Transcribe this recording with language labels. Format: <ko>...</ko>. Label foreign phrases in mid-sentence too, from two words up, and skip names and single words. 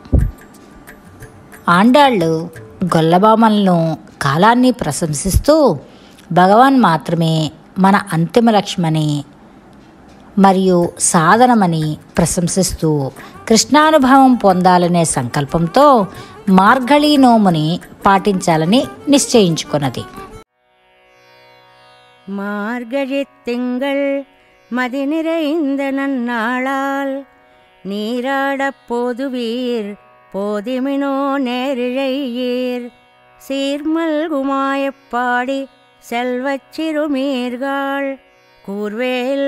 <te>ఆండాళ్ళు గొల్లభామలను కాలాన్ని ప్రశంసిస్తూ భగవాన్ మాత్రమే మన అంతిమ లక్ష్యమని మరియు సాధనమని ప్రశంసిస్తూ కృష్ణానుభవం పొందాలనే సంకల్పంతో మార్గళీ నోముని పాటించాలని నిశ్చయించుకున్నది.</te> <ta>மார்கழித் திங்கள் மதி நிறைந்த நன்னாளால் நீராடப் போதுவீர் போதிமினோ நேரிழையீர் சீர்மல்குமாயப் பாடி செல்வச் சிறுமீர்கள் கூர்வேல்</ta>